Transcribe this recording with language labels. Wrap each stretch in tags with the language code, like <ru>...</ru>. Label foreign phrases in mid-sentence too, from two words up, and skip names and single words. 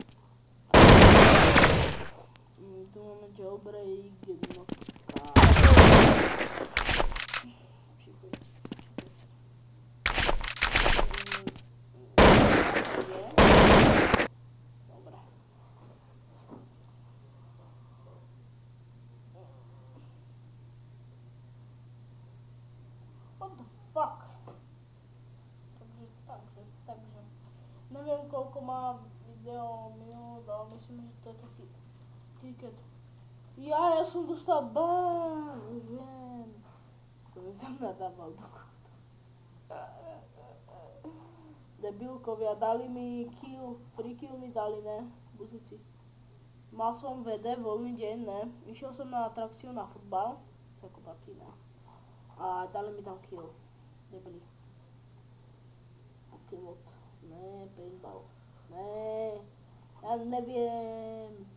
<sk>Tu máme jailbreak jednotka. Dobre.</sk> <en>What the fuck?</en> <sk>Takže. Neviem koľko má video minút, ale myslím, že to je taký ticket. Ja som dostal ban, už viem. Som mi tam nadával do kódu. Debilkovia, dali mi kill,</sk> <en>free kill</en> <sk>mi dali, ne? Buzici. Mal som VD, voľný deň, ne? Išiel som na atrakciu na futbal, zakopací, ne? A dali mi tam kill. Debili. Pilot. Ne, paintball. Ne, ja neviem.</sk>